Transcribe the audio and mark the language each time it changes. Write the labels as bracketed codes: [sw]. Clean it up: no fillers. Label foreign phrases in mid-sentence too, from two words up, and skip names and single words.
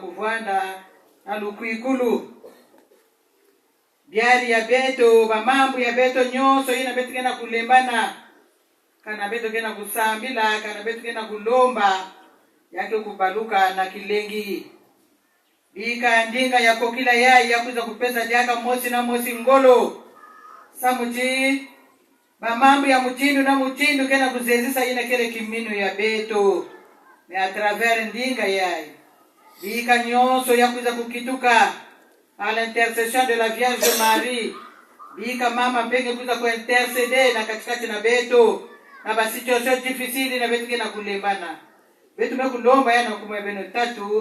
[ktu] kuvwanda na lukuikulu biari ya beto bamambu ya beto nyoso ina betikena kulembana kana beto kena kusambila kana beto kena kulomba yake kubaluka na kilengi bika ndinga yako kila yai yakuza kupesa jaka mosi na mosi ngolo samuji bamambu ya mutindu na mutindu kena kuzezisa ina kele kimino ya beto me [fr] a travers [ktu] ndinga yai bika nyonso yakuza kukituka [fr] à l'intercession de la Vierge Marie [ktu] bika mama penge kuza ku interceder na katikati na beto na ba [fr] situation difficile [ktu] na beto kena kulembana betu mekulomba yana kumwe beno tatu.